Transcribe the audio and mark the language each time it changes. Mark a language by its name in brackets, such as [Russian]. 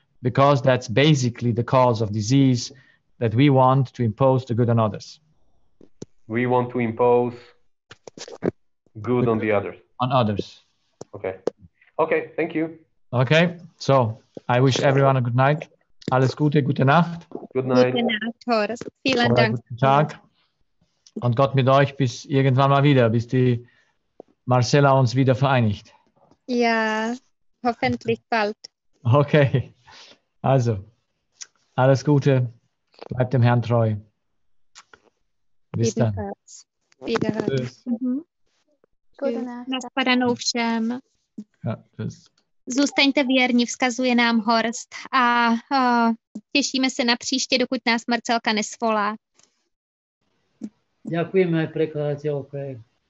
[English] Because that's basically the cause of disease, that we want to impose the good on others. We want to impose good on the others. On others. Okay. Okay, thank you. Okay, so I wish everyone a good night. [German] Alles Gute, gute Nacht. [English] Good night. [German] Gute Nacht, Horst. Vielen Oder Dank. guten Tag. Und Gott mit euch bis irgendwann mal wieder, bis die Marcella uns wieder vereinigt. Ja, hoffentlich bald. Okay, also alles Gute, bleibt dem Herrn treu. Bis dann. Wiederhören. [Czech] Nashledanou všem. [German] Ja, tschüss. [Czech] Zůstaňte věrní, vzkazuje nám Horst a těšíme se na příště, dokud nás Marcelka nesvolá. [Slovak] Ďakujeme aj prekladateľke.